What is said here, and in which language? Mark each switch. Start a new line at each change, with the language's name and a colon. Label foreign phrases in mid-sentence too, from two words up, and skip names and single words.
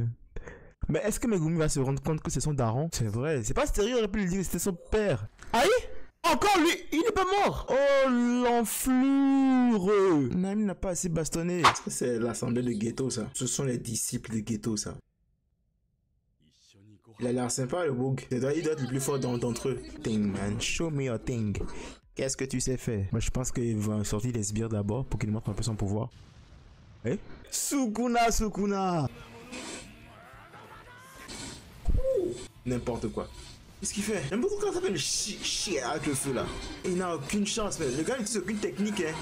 French: Mais est-ce que Megumi va se rendre compte que c'est son daron? C'est vrai, c'est pas sérieux, il aurait pu lui dire que c'était son père. Aïe! Encore lui, il n'est pas mort. Oh, l'enflure. Nami n'a pas assez bastonné. C'est l'assemblée de Geto, ça. Ce sont les disciples de Geto, ça. Il a l'air sympa, le bug. Il doit être le plus fort d'entre eux.
English: Thing, man. Show me your thing.
French: Qu'est-ce que tu sais faire? Moi, je pense qu'il va sortir les sbires d'abord pour qu'il montre un peu son pouvoir. Eh? Sukuna, Sukuna. N'importe quoi. Qu'est-ce qu'il fait? J'aime beaucoup quand ça fait le chier avec le feu là. Il n'a aucune chance, mais le gars n'utilise aucune technique, hein.